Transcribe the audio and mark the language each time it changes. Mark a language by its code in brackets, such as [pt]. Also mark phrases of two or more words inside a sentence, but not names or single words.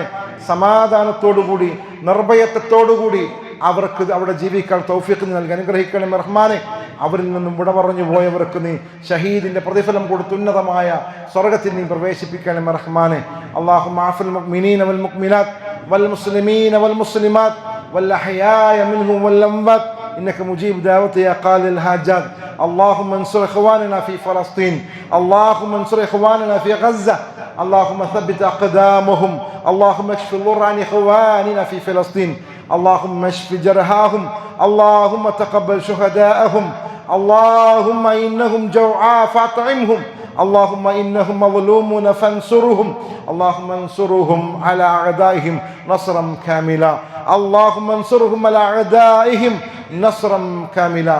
[ml] സമാധാനത്തോടുകൂടി നിർഭയത്വത്തോടുകൂടി അവർക്ക് അവിടെ ജീവിക്കാൻ തൗഫീഖ് നൽകി അനുഗ്രഹിക്കണം റഹ്മാനെ. അവരിൽ നിന്നും വിട പറഞ്ഞു പോയവർക്ക് നീ ഷഹീദിന്റെ പ്രതിഫലം കൊടുത്ത് ഉന്നതമായ സ്വർഗ്ഗത്തിൽ നീ പ്രവേശിപ്പിക്കണം റഹ്മാനെ. [ar] اللهم اغفر للمؤمنين والمؤمنات والمسلمين والمسلمات والأحياء منهم والأموات إنك مجيب دعوتي يا قاضي الحاجات. اللهم انصر إخواننا في فلسطين، اللهم انصر إخواننا في غزة، اللهم ثبت أقدامهم، اللهم اشف الضر عن إخواننا في فلسطين، اللهم اشف جرحاهم، اللهم تقبل شهداءهم، اللهم إنهم جوعى فاطعمهم، اللهم إنهم مظلومون فانصرهم، اللهم انصرهم على أعدائهم نصرا كاملا، اللهم انصرهم على أعدائهم نصرا كاملا.